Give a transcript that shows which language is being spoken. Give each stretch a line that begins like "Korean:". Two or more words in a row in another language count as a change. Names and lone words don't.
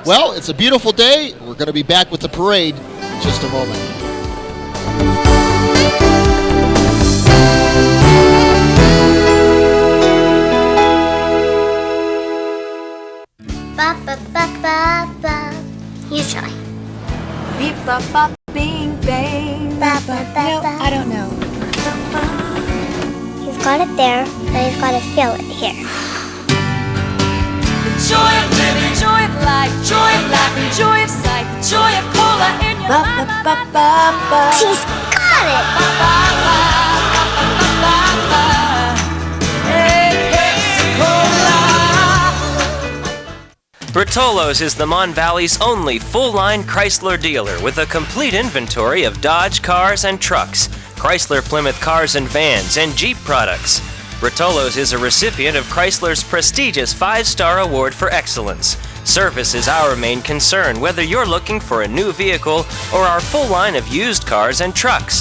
English: Well, it's a beautiful day. We're going to be back with the parade in just a moment. Ba ba ba ba ba. You try. Beep ba ba bing bang. Ba ba ba No, ba. I don't know. You've got it there, but you've got to feel it here. Joy of living, joy of life, joy of laughing, joy of sight, joy of cola in your life. Ba ba ba ba. She's got it. Ba ba ba ba ba ba. Hey, Pepsi-Cola. Bertolo's is the Mon Valley's only full-line Chrysler dealer with a complete inventory of Dodge cars and trucks, Chrysler Plymouth cars and vans, and Jeep products. Bertolo's is a recipient of Chrysler's prestigious 5-star award for excellence. Service is our main concern, whether you're looking for a new vehicle or our full line of used cars and trucks.